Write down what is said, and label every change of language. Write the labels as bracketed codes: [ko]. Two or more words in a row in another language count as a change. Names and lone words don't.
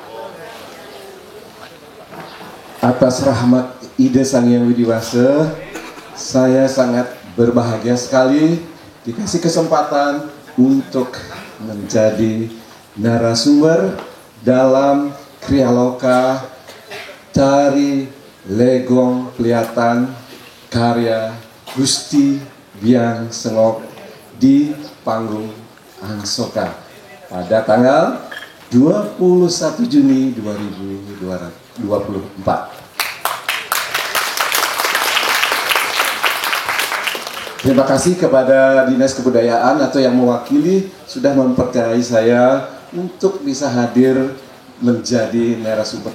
[id] Atas rahmat Ida Sang Hyang Widi Wasa, saya sangat berbahagia sekali dikasih kesempatan untuk menjadi narasumber dalam Kriya Loka Tari Legong Pliatan karya Gusti Biang Sengok di panggung Angsoka pada tanggal 21 Juni 2024. Terima kasih kepada Dinas Kebudayaan atau yang mewakili sudah mempercayai saya untuk bisa hadir menjadi narasumber.